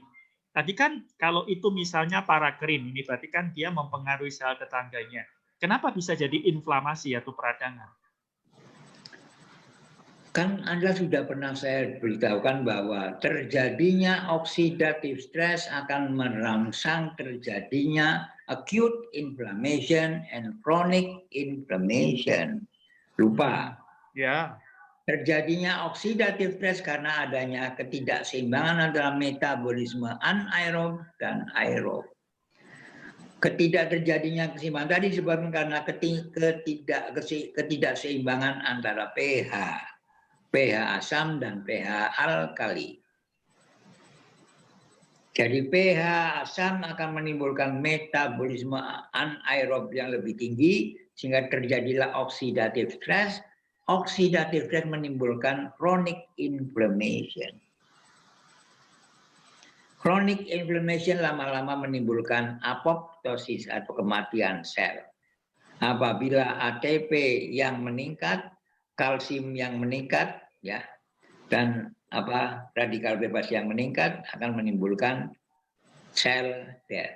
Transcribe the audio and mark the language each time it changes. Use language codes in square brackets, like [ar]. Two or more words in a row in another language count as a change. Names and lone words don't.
[id] Tadi kan kalau itu misalnya parakrin, ini berarti kan dia mempengaruhi sel tetangganya. Kenapa bisa jadi inflamasi atau peradangan? Kan Anda sudah pernah saya beritahukan bahwa terjadinya [en] oxidative stress [id] akan merangsang terjadinya [en] acute inflammation and chronic inflammation. [id] Lupa. Ya. Terjadinya [en] oxidative stress [id] karena adanya ketidakseimbangan antara metabolisme anaerob dan aerob. Ketidakterjadinya keseimbangan tadi disebabkan karena ketidakseimbangan antara pH. pH asam dan pH alkali. Jadi pH asam akan menimbulkan metabolisme anaerob yang lebih tinggi sehingga terjadilah [en] oxidative stress. Oxidative stress [id] menimbulkan [en] chronic inflammation. Chronic inflammation [id] lama-lama menimbulkan apoptosis atau kematian sel. Apabila ATP yang meningkat, kalsium yang meningkat, ya, dan radikal bebas yang meningkat akan menimbulkan sel death.